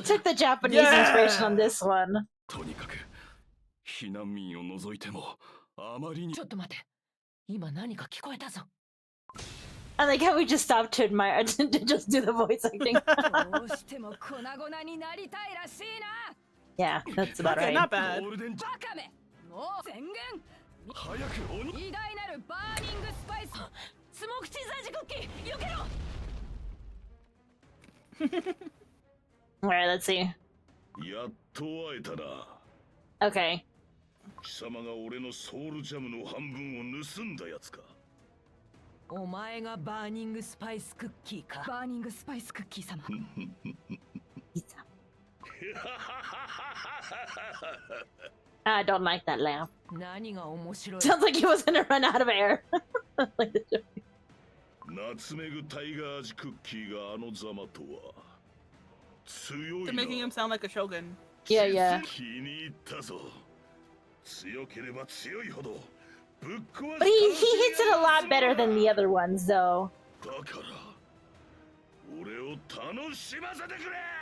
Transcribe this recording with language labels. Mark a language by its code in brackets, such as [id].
[en] took the Japanese inspiration on this one. [ja] とにかく避難民を除いてもあまりに。ちょっと待て。今何か聞こえたぞ。 [en] I like how we just stopped to admire, to just do the voice acting. [ja] どうしても粉々になりたいらしいな。 [en] Yeah, that's about Okay, not bad. [ja] ゴールデンバカめ。もう宣言。早く鬼。偉大なるバーニングスパイス。スモークチーズ味クッキー。避けろ。 [en] Alright, let's see. [ja] やっと会えたな。 [en] Okay. [ja] 貴様が俺のソウルジャムの半分を盗んだやつか。お前がバーニングスパイスクッキーか。バーニングスパイスクッキー様。 [en] Pizza. I don't like that laugh. [ja] 何が面白い。 [en] Sounds like he was gonna run out of air. Like the joke. [ja] ナツメグタイガー味クッキーがあのざまとは強い [en] They're [ja] な。 [en] making him sound like a shogun. Yeah, yeah. [ja] 気に入ったぞ。強ければ強いほどぶっ壊す。 [en] But he hits it a lot better than the other ones, though. [ja] だから俺を楽しませてくれ。